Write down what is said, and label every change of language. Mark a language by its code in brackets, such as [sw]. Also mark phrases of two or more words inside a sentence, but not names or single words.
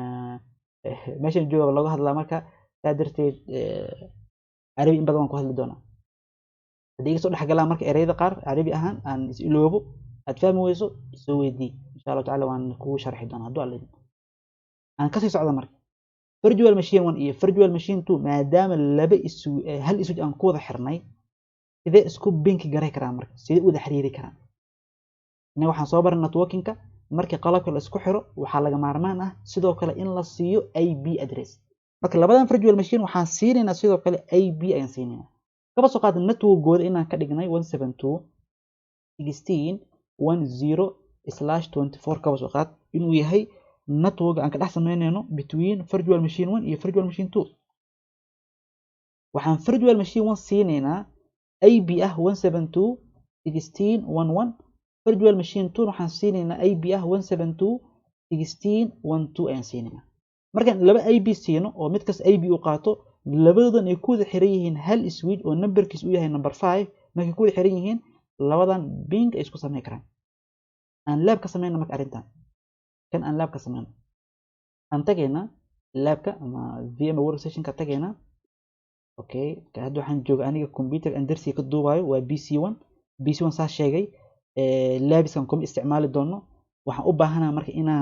[so] meeshan jooga laga hadlaa marka taa darteed carabi in badan waan ku hadli doonaa hadii soo dhaxgalaa marka ereyada qaar carabi ahaan aan is iloobo aad fahmi weyso soo weydii [ar] إن شاء الله تعالى [so] waan kugu sharxi doonaa haduu alla aan ka sii socdo marka [en] virtual machine 1 [so] iyo [en] virtual machine 2 [so] maadaama laba hal switch aan ku wada xirnay sidee isku binki garay karaan marka sidee u wada xiriiri karaan ina waxaan soo baran networking-ka markii qalabka la isku xiro waxaa laga maarmaan ah sidoo kale in la siiyo [en] IP address [so] marka labadan [en] virtual machine [so] waxaan siinaynaa sidoo kale IP ayaan siinaynaa kaba soo qaad network-gooda inaan ka dhignay 172.16.10/24 kaba soo qaad inuu yahay network aan ka dhex sameynayno [en] between virtual machine 1 [so] iyo [en] virtual machine 2 [so] waxaan [en] virtual machine 1 [so] siinaynaa IP ah 172.16.11 virtual machine 2 waxaan siinaynaa IP ah 172.16.12 ayaan siinaynaa markaan laba IP siino oo mid kasta IP u qaato labadoodan ay ku wada xiran yihiin hal switch oo numberkiisu uu yahay number 5 markay ku wada xiran yihiin labadan ping ay isku sameyn karaan aan lab ka sameeyno marka arintan kan aan lab ka sameeyno aan tagayna labka ama VMware Workstation-ka tagayna okay hadda waxaan joogaa aniga computer aan darsiga ka duubayo waa PC1 saa sheegay labiskan kuma isticmaali doono waxaan u baahanahay marka